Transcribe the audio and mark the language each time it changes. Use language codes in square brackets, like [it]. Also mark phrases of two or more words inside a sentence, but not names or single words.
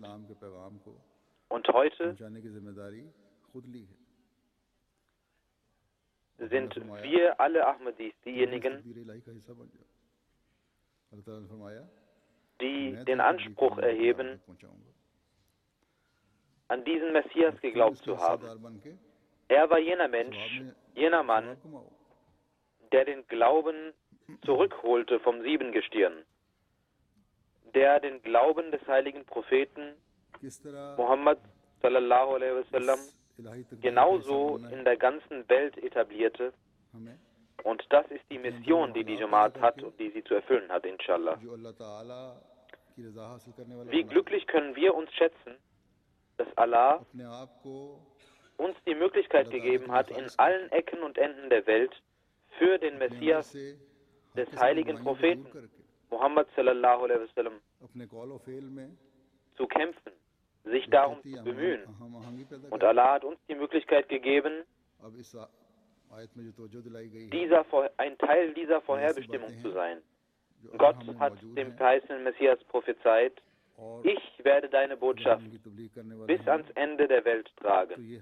[de] Und heute sind wir alle Ahmadis diejenigen, die den Anspruch erheben, an diesen Messias geglaubt zu haben. Er war jener Mensch, jener Mann, der den Glauben zurückholte vom Siebengestirn, der den Glauben des heiligen Propheten Muhammad [ar] صلى الله عليه وسلم [de] genauso in der ganzen Welt etablierte. Und das ist die Mission, die die Jamaat hat und die sie zu erfüllen hat, [ar] إن شاء الله. [de] Wie glücklich können wir uns schätzen, dass Allah uns die Möglichkeit gegeben hat, in allen Ecken und Enden der Welt für den Messias des heiligen Propheten Muhammad [ar] صلى الله عليه وسلم [de] zu kämpfen, sich darum zu bemühen. Und Allah hat uns die Möglichkeit gegeben, ein Teil dieser Vorherbestimmung zu sein. Gott hat dem verheißenen Messias prophezeit, ich werde deine Botschaft bis ans Ende der Welt tragen.